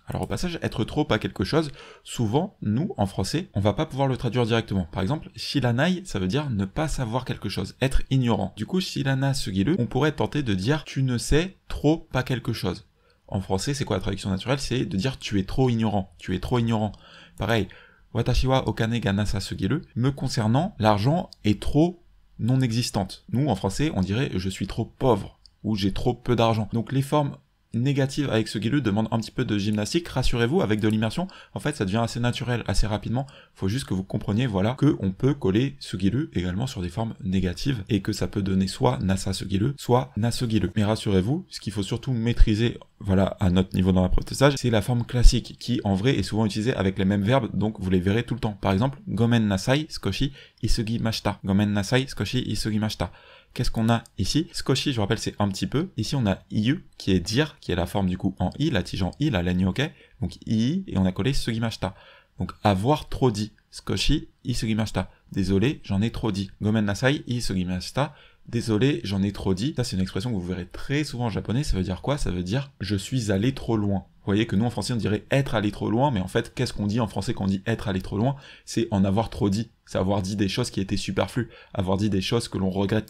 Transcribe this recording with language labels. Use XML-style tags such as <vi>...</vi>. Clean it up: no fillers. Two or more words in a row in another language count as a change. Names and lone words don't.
<fr>Alors au passage, être trop pas quelque chose, souvent, nous, en français, on va pas pouvoir le traduire directement. Par exemple, shiranai, ça veut dire ne pas savoir quelque chose, être ignorant. Du coup,</fr> <ja>知らなすぎる,</ja> <fr>on pourrait tenter de dire tu ne sais trop pas quelque chose. En français, c'est quoi la traduction naturelle? C'est de dire tu es trop ignorant, tu es trop ignorant. Pareil,</fr> <ja>私はお金がなさすぎる,</ja> <fr>me concernant, l'argent est trop non existante. Nous, en français, on dirait je suis trop pauvre, ou j'ai trop peu d'argent. Donc les formes négative avec ce sugiru demande un petit peu de gymnastique, rassurez-vous, avec de l'immersion, en fait ça devient assez naturel, assez rapidement, faut juste que vous compreniez, voilà, que on peut coller sugiru également sur des formes négatives, et que ça peut donner soit</fr> <ja>なさすぎる,</ja> <fr>soit</fr> <ja>なすぎる.</ja> <fr>Mais rassurez-vous, ce qu'il faut surtout maîtriser, voilà, à notre niveau dans l'apprentissage, c'est la forme classique, qui en vrai est souvent utilisée avec les mêmes verbes, donc vous les verrez tout le temps. Par exemple,</fr> <ja>ごめんなさい、少し、言いすぎました。ごめんなさい、少し, isugimashita.</ja> <fr>Qu'est-ce qu'on a ici? Skoshi, je vous rappelle, c'est un petit peu. Ici, on a iu, qui est dire, qui est la forme du coup en i, la tige en i, la laine ok. Donc i, et on a collé sugimashita. Donc avoir trop dit.</fr> <ja>少し、言いすぎました.</ja> <fr>Désolé, j'en ai trop dit.</fr> <ja>ごめんなさい, isugimashita. Désolé, j'en ai trop dit.</ja> <fr>Ça, c'est une expression que vous verrez très souvent en japonais. Ça veut dire quoi? Ça veut dire je suis allé trop loin. Vous voyez que nous, en français, on dirait être allé trop loin, mais en fait, qu'est-ce qu'on dit en français quand on dit être allé trop loin? C'est en avoir trop dit. C'est avoir dit des choses qui étaient superflues, avoir dit des choses que l'on regrette.</fr>